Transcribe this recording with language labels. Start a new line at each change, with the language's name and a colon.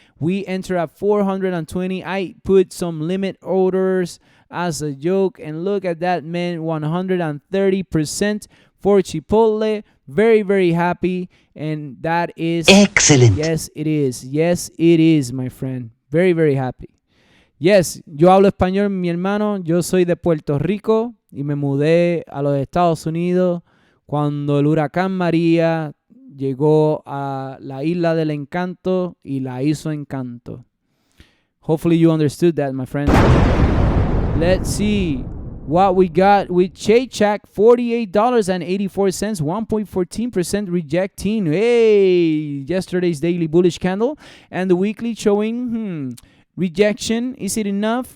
English: We enter at 420. I put some limit orders as a joke, and look at that, man. 130% for Chipotle. Very, very happy, and that is Excellent. Yes, it is. Yes, it is, my friend. Very, very happy.
Spanish: Yes, yo hablo español, mi hermano. Yo soy de Puerto Rico y me mudé a los Estados Unidos cuando el huracán María llegó a la isla del encanto y la hizo encanto.
English: Hopefully you understood that, my friend. Let's see what we got with Shake Shack, $48.84, 1.14% rejecting. Hey, yesterday's daily bullish candle, and the weekly showing rejection. Is it enough?